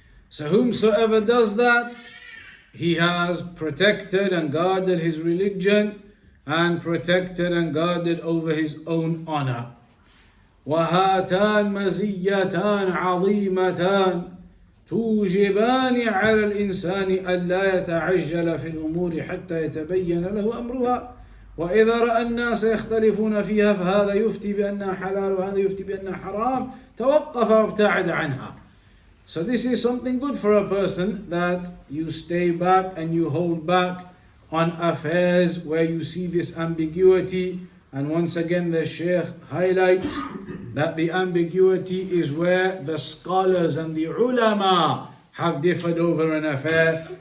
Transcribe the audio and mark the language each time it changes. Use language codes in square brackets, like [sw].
[en] So whomsoever does that, he has protected and guarded his religion and protected and guarded over his own honor. [ar] وَهَاتَانْ مَزِيَّتَانْ عَظِيمَتَانْ توجبان على الإنسان ألا يتعجل في الأمور حتى يتبين له أمرها وإذا رأى الناس يختلفون فيها فهذا يفتي بأنها حلال وهذا يفتي بأنها حرام توقف وابتعد عنها. [en] So this is something good for a person, that you stay back and you hold back on affairs where you see this ambiguity. And once again the Shaykh highlights that the ambiguity is where the scholars and the ulama have differed over an affair.